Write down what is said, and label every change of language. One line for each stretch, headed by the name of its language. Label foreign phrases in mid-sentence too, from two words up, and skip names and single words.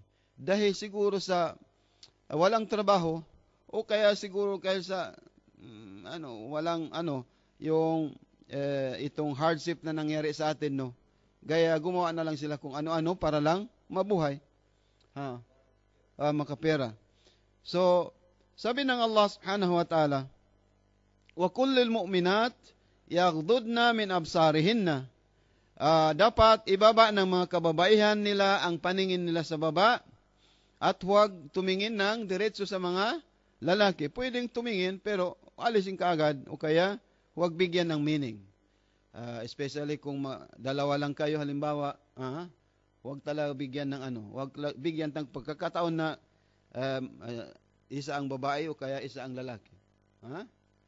Filipino: Dahil siguro sa walang trabaho, o kaya siguro kahit sa walang yung itong hardship na nangyari sa atin, no. Gaya gumawa na lang sila kung ano-ano para lang mabuhay. Makapera. So, sabi ng Allah
Arabic: سبحانه وتعالى, وقل للمؤمنات يغضضن من أبصارهن.
Filipino: Dapat ibaba ng mga kababaihan nila ang paningin nila sa baba at huwag tumingin ng diretso sa mga lalaki. Pwedeng tumingin pero alisin ka agad o kaya huwag bigyan ng meaning. Especially kung dalawa lang kayo halimbawa, huwag talaga bigyan ng huwag bigyan ng pagkakataon na isa ang babae o kaya isa ang lalaki.